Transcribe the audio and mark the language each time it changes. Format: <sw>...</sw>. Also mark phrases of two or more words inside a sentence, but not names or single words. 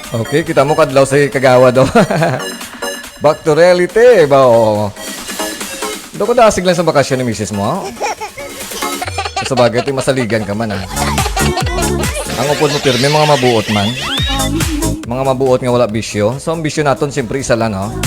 <hil>Okay, kita mo kadlaw sa kagawa do.</hil> <en>Back to reality ba o.</en> <hil>Do ko dasig lang sa bakasyon ni misis mo. Ha? Sa bagay ito masaligan ka man ha. Ang upod mo pirme mga mabuot man. Mga mabuot nga wala bisyo. So ang bisyo naton siyempre isa lang ha.</hil>